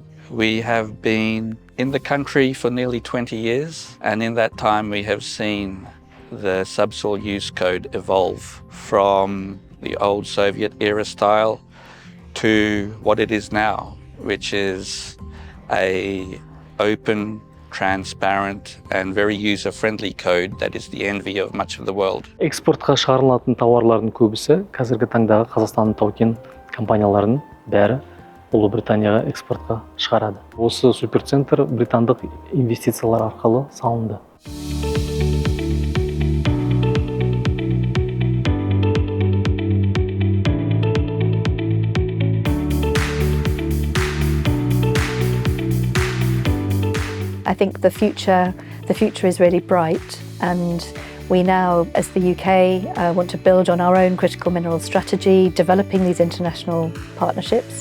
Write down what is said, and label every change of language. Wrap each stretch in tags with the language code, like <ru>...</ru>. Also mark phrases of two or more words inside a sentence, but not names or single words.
<en>We have been in the country for nearly 20 years, and in that time we have seen the subsoil use code evolve from the old Soviet era style to what it is now, which is a open, transparent and very user-friendly code that is the envy of much of the world.</en> <kk>Экспортқа шығарылатын тауарлардың көбісі қазіргі таңдағы Қазақстанның тау-кен компанияларының бәрі Ұлыбританияға экспортқа шығарады. Осы суперцентр британдық инвестициялар арқылы салынды.</kk> <en>I think the future is really bright, and we now, as the UK, want to build on our own critical mineral strategy, developing these international partnerships.</en>